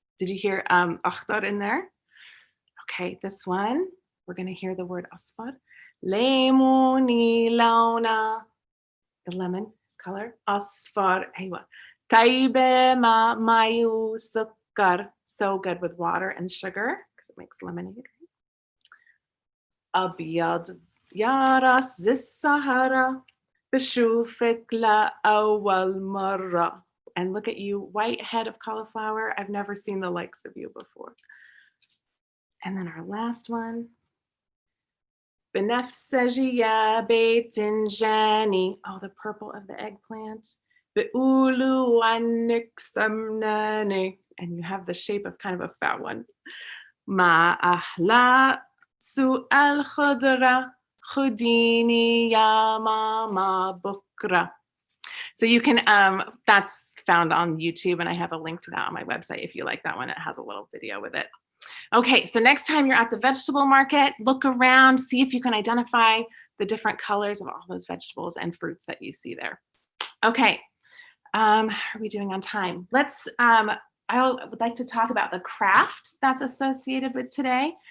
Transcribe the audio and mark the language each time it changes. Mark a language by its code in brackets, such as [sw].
[en] Did you hear أخضر in there? Okay, this one, we're going to hear the word أصفر. [ar] ليموني لونه. [en] The lemon is color. [ar] أصفر. أيوة. طيبة مع ماء وسكر. [en] So good with water and sugar because it makes lemonade. [ar] أبيض يا راس السهرة بشوفك لأول مرة. [en] And look at you, white head of cauliflower. I've never seen the likes of you before. And then our last one. [ar] بنفسجي يا باذنجاني. [en] Oh, the purple of the eggplant. [ar] بيقولوا عنك سمناني. [en] And you have the shape of kind of a fat one. [ar] ما أحلى سوق الخضرة خديني يا ماما بكرة. [en] So you can, that's found on YouTube, and I have a link to that on my website if you like that one. It has a little video with it. Okay, so next time you're at the vegetable market, look around, see if you can identify the different colors of all those vegetables and fruits that you see there. Okay, how are we doing on time? I would like to talk about the craft that's associated with today.